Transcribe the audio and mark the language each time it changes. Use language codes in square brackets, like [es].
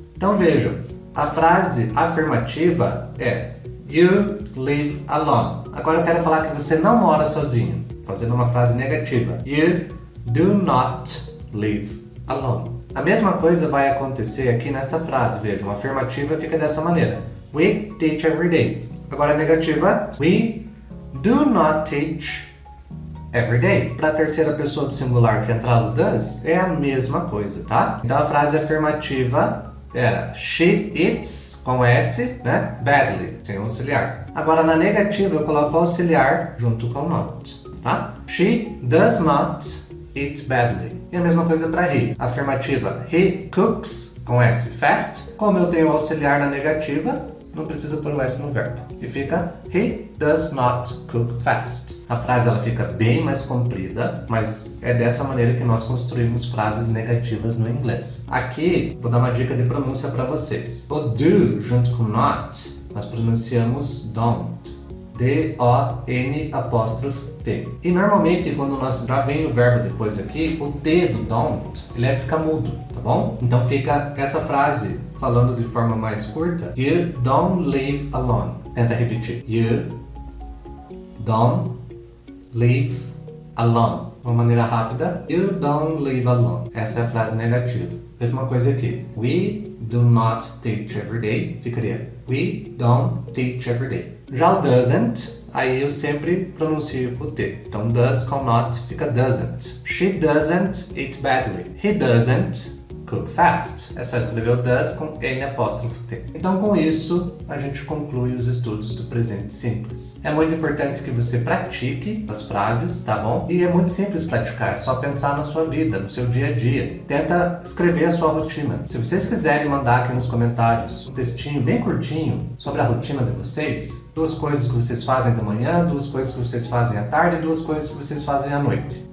[pt] Então, vejam, a frase afirmativa é [en] you live alone. [pt] Agora eu quero falar que você não mora sozinho, fazendo uma frase negativa. [en] You do not live alone. [pt] A mesma coisa vai acontecer aqui nesta frase. Vejam, a afirmativa fica dessa maneira. [en] We teach every day. [pt] Agora a negativa. [en] We do not teach every day. [pt] Para a terceira pessoa do singular que entrar no does, é a mesma coisa, tá? Então a frase afirmativa era [en] she eats, [pt] com S, né? Badly, sem auxiliar. Agora na negativa eu coloco o auxiliar junto com not, tá? [en] She does not eat badly. [pt] E a mesma coisa para he. Afirmativa, he cooks, com S, fast. Como eu tenho o auxiliar na negativa, não precisa pôr o S no verbo. E fica, [en] he does not cook fast. [pt] A frase ela fica bem mais comprida, mas é dessa maneira que nós construímos frases negativas no inglês. Aqui, vou dar uma dica de pronúncia para vocês. O do, junto com not, nós pronunciamos don't. D-O-N apóstrofe T. E normalmente quando nós já vem o verbo depois aqui, o T do don't, ele deve ficar mudo, tá bom? Então fica essa frase falando de forma mais curta. [en] You don't live alone. [pt] Tenta repetir. [en] You don't live alone. [pt] uma maneira rápida. [en] You don't live alone. [pt] Essa é a frase negativa. Mesma coisa aqui. [en] We do not teach every day. [pt] Ficaria [en] we don't teach every day. [pt] Já o doesn't, aí eu sempre pronuncio o T. Então does com not fica doesn't. [en] She doesn't eat badly. He doesn't cook fast. [pt] É só escrever o does com N''T. Então, com isso, a gente conclui os estudos do presente simples. É muito importante que você pratique as frases, tá bom? E é muito simples praticar, é só pensar na sua vida, no seu dia a dia. Tenta escrever a sua rotina. Se vocês quiserem mandar aqui nos comentários um textinho bem curtinho sobre a rotina de vocês, 2 coisas que vocês fazem de manhã, 2 coisas que vocês fazem à tarde e 2 coisas que vocês fazem à noite.